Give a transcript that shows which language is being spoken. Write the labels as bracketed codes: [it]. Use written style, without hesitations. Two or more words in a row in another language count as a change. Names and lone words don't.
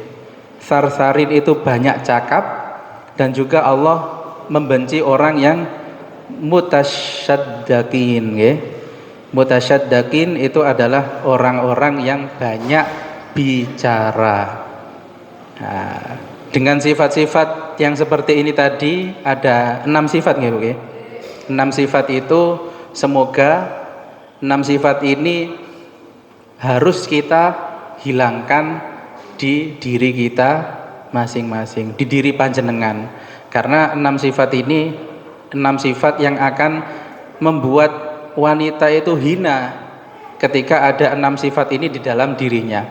[id] Sarsarin itu banyak cakap, dan juga Allah membenci orang yang mutasyaddakin, ya. Mutasyaddakin itu adalah orang-orang yang banyak bicara. Nah, dengan sifat-sifat yang seperti ini tadi ada 6 sifat [jv] nggih Bu nggih. [id] 6 sifat itu semoga 6 sifat ini harus kita hilangkan di diri kita masing-masing, di diri panjenengan. Karena 6 sifat ini 6 sifat yang akan membuat wanita itu hina ketika ada 6 sifat ini di dalam dirinya.